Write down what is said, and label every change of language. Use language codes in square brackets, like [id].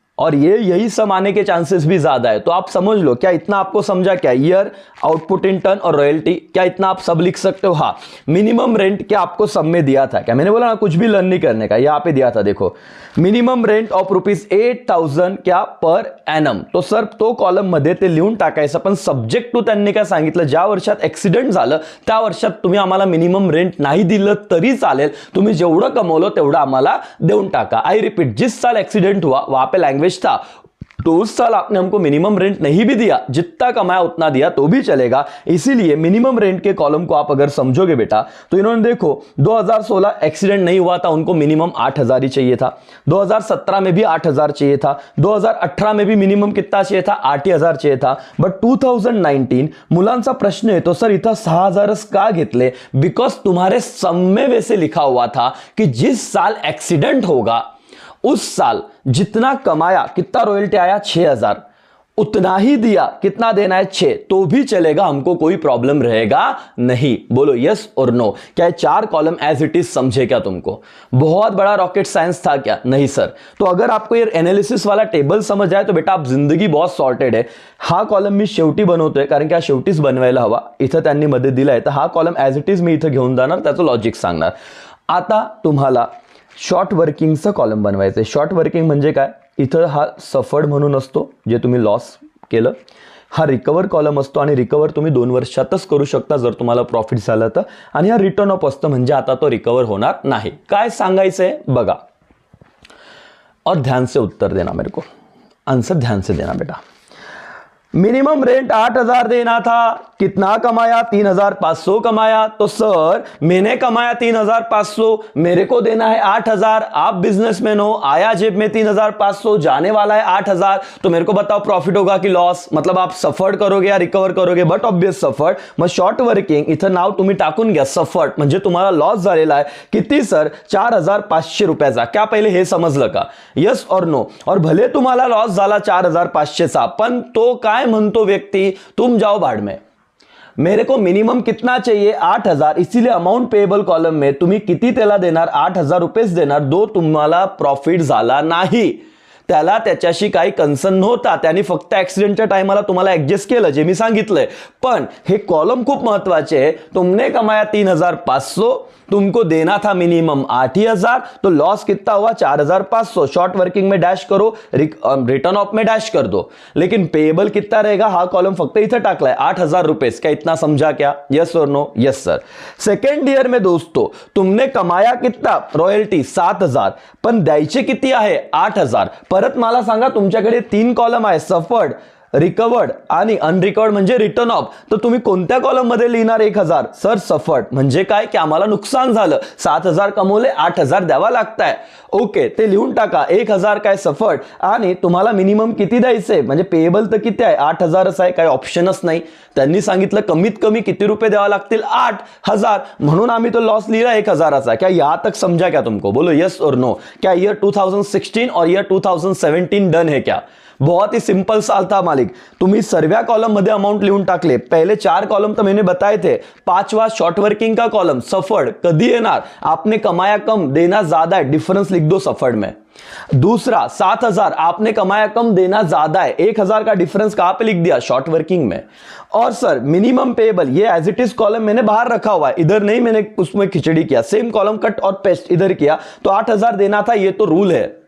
[hi] और ये यही सम आने के चांसेस भी ज्यादा है, तो आप समझ लो। क्या इतना आपको समझा क्या? ईयर, आउटपुट इन टन और रॉयल्टी, क्या इतना आप सब लिख सकते हो? हाँ। मिनिमम रेंट क्या आपको सब में दिया था क्या? मैंने बोला ना कुछ भी लर्न नहीं करने का, यहाँ पे दिया था, देखो मिनिमम रेंट ऑफ ₹8,000 क्या पर एनम। [mr] तो सर तो कॉलम मध्ये ते लिहून टाकायचं, पण सब्जेक्ट टू त्यांनी काय सांगितलं, ज्या वर्षात ऍक्सिडेंट झालं त्या वर्षात तुम्ही आम्हाला मिनिमम रेंट नाही दिलं तरी चालेल, तुम्ही जेवढं कमवलं तेवढं आम्हाला देऊन टाका। [hi] आई रिपीट, जिस साल एक्सीडेंट हुआ वहां पे लैंग्वेज था तो उस साल आपने हमको मिनिमम रेंट नहीं भी दिया, जितना कमाया उतना दिया तो भी चलेगा। इसीलिए मिनिमम रेंट के कॉलम को आप अगर समझोगे बेटा, तो इन्होंने देखो 2016 एक्सीडेंट नहीं हुआ था, उनको मिनिमम 8,000 ही चाहिए था। 2017 में भी 8,000 चाहिए था। 2018 में भी मिनिमम कितना चाहिए था? 8,000 चाहिए था। [mr] बट 2019 मुलांचा प्रश्न आहे तो सर इथं 6,000च का घेतले? [hi] बिकॉज तुम्हारे सम में वैसे लिखा हुआ था कि जिस साल एक्सीडेंट होगा उस साल जितना कमाया, कितना रॉयल्टी आया 6,000, उतना ही दिया, कितना देना है 6, तो भी चलेगा, हमको कोई प्रॉब्लम रहेगा नहीं। बोलो यस और नो। क्या 4 कॉलम एज इट इज समझे क्या तुमको? बहुत बड़ा रॉकेट साइंस था क्या? नहीं सर। तो अगर आपको ये एनालिसिस वाला टेबल समझ आए तो बेटा आप जिंदगी बहुत सॉर्टेड आहे। [mr] हा कॉलम मी शेवटी बनवतोय कारण की हा शेवटीच बनवायला हवा, इथं त्यांनी मध्ये दिलाय, तर हा column age it is मी इथं घेऊन जाणार, त्याचं लॉजिक सांगणार। आता तुम्हाला शॉर्ट वर्किंगचं कॉलम बनवायचं आहे। शॉर्ट वर्किंग म्हणजे काय? इथं हा सफर्ड म्हणून असतो, जे तुम्ही लॉस केलं, हा रिकवर कॉलम असतो आणि रिकवर तुम्ही 2 वर्षातच करू शकता जर तुम्हाला प्रॉफिट झालं तर, आणि हा रिटर्न ऑफ असतं म्हणजे आता तो रिकवर होणार नाही। काय सांगायचंय बघा, [hi] और ध्यान से उत्तर देना मेरे को, आंसर ध्यान से देना बेटा। मिनिमम रेंट 8,000 देना था, कितना कमाया? 3,500 कमाया। तो सर मैंने कमाया 3,500, मेरे को देना है 8,000। आप बिजनेसमैन हो, आया जेब में 3,500, जाने वाला है 8,000, तो मेरे को बताओ प्रॉफिट होगा कि लॉस? मतलब आप सफर्ड करोगे या रिकवर करोगे? But obvious suffered. [mr] मग शॉर्ट वर्किंग इथं नाव तुम्ही टाकून घ्या सफर्ड, म्हणजे तुम्हाला लॉस झालेला आहे किती सर? 4,500 रुपयाचा। क्या पहिले हे समजलं का? यस और नो। और भले तुम्हाला लॉस झाला 4,500चा, पण तो काय म्हणतो व्यक्ती, [hi] तुम जाओ भाड़ में, मेरे को मिनिमम कितना चाहिए? [mr] 8,000। इसीलिए अमाउंट पेएबल कॉलम में तुम्ही किती त्याला देणार? 8,000 रुपयेच देणार, जो तुम्हाला प्रॉफिट झाला नाही। त्याला त्याच्याशी काही कन्सर्न नव्हता, त्याने फक्त ऍक्सिडेंटच्या टाइमला तुम्हाला ऍडजस्ट केलं, जे मी सांगितलंय। पण हे कॉलम खूप महत्वाचे आहे। [hi] तुमने कमाया 3,500, तुमको देना था मिनिमम 8,000, तो लॉस कितना हुआ? 4,500। शॉर्ट वर्किंग में डैश करो, रिटर्न ऑफ में डैश कर दो, लेकिन पेएबल कितना रहेगा? [mr] हा कॉलम फक्त इथं टाकलाय 8,000 रुपये। [hi] क्या इतना समझा क्या? [mr] यस और no? Yes sir. [hi] Second year में दोस्तों तुमने कमाया कितना? [mr] रॉयल्टी 7,000, पण द्यायचे किती आहे? 8,000। परत मला सांगा, तुमच्याकडे 3 कॉलम आहे, सफर्ड, रिकवर्ड आणि अनरिकवर्ड म्हणजे रिटर्न ऑफ, तर तुम्ही कोणत्या कॉलम मध्ये लिहिणार 1,000? सर सफर्ड म्हणजे काय की आम्हाला नुकसान झालं, 7,000 कमवले, 8,000 द्यावा लागताय। ओके, ते लिहून टाका 1,000 काय सफर्ड, आणि तुम्हाला मिनिमम किती द्यायचंय, म्हणजे पेएबल तर किती आहे? 8,000च आहे, काही ऑप्शनच नाही। त्यांनी सांगितलं कमीत कमी किती रुपये द्यावा लागतील? 8,000, म्हणून आम्ही तो लॉस लिहिला 1,000चा। [hi] क्या यहां तक समझा क्या तुमको? बोलो यस और नो। क्या ईयर 2016 और ईयर 2017 डन है क्या? बहुत ही सिंपल साल था मालिक। [mr] तुम्ही सर्व कॉलम मध्ये अमाउंट लिहून टाकले। [hi] पहले 4 कॉलम तो मैंने बताए थे, 5वां शॉर्ट वर्किंग का कॉलम [mr] सफर्ड कधी येणार? [hi] आपने कमाया कम, देना ज्यादा है, डिफरेंस लिख दो सफर्ड में। दूसरा 7,000, आपने कमाया कम, देना ज्यादा है, 1,000 का डिफरेंस कहां पे लिख दिया? शॉर्ट वर्किंग में। और सर मिनिमम पेएबल, ये एज इट इज कॉलम मैंने बाहर रखा हुआ है, इधर नहीं मैंने उसमें खिचड़ी किया, सेम कॉलम कट और पेस्ट इधर किया, तो 8,000 देना था, ये तो रूल है।